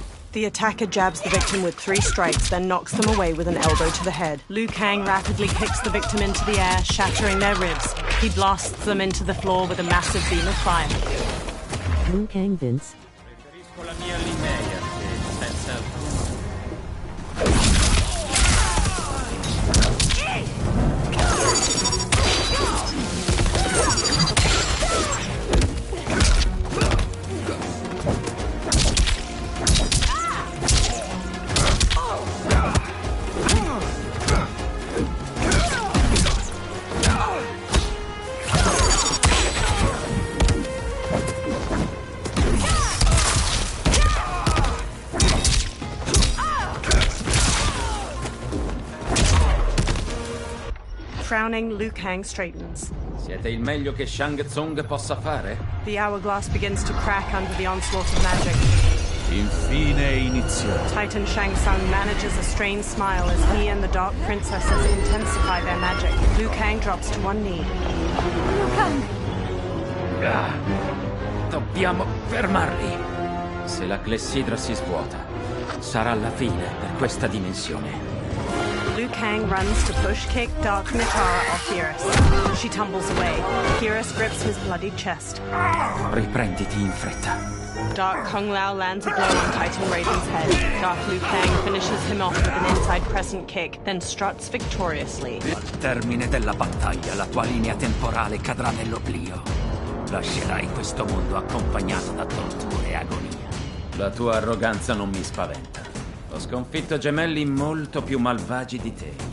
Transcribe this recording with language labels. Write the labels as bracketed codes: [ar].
[en] The attacker jabs the victim with 3 strikes, then knocks them away with an elbow to the head. Liu Kang rapidly kicks the victim into the air, shattering their ribs. He blasts them into the floor with a massive beam of fire. [it] Liu Kang Vince. Preferisco la mia linea che senza... [en] Frowning, Liu Kang straightens. [it] Siete il meglio che Shang Tsung possa fare? [en] The hourglass begins to crack under the onslaught of magic. [it] Infine è iniziato. [en] Titan Shang Tsung manages a strained smile as he and the Dark Princesses intensify their magic. Liu Kang drops to one knee. [it] Liu Kang! Dobbiamo fermarli. Se la clessidra si svuota, sarà la fine per questa dimensione. [en] Liu Kang runs to push kick Dark Nitara off Iris. She tumbles away. Iris grips his bloodied chest. [it] Riprenditi in fretta. [en] Dark Kung Lao lands a blow on Titan Raiden's head. Dark Liu Kang finishes him off with an inside crescent kick, then struts victoriously. [it] Al termine della battaglia, la tua linea temporale cadrà nell'oblio. Lascerai questo mondo accompagnato da torture e agonia. La tua arroganza non mi spaventa. Ho sconfitto gemelli molto più malvagi di te.